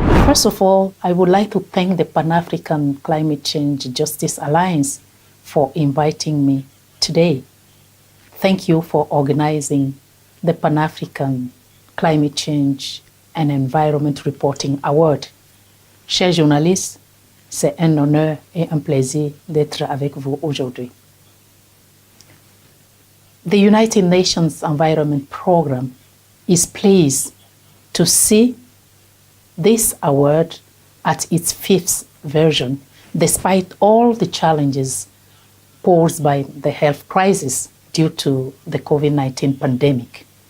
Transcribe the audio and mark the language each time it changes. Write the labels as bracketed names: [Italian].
[English] First of all, I would like to thank the Pan-African Climate Change Justice Alliance for inviting me today. Thank you for organizing the Pan-African Climate Change and Environment Reporting Award. [French] Chers journalistes, c'est un honneur et un plaisir d'être avec vous aujourd'hui. [English] The United Nations Environment Programme is pleased to see this award at its 5th version, despite all the challenges posed by the health crisis due to the COVID-19 pandemic.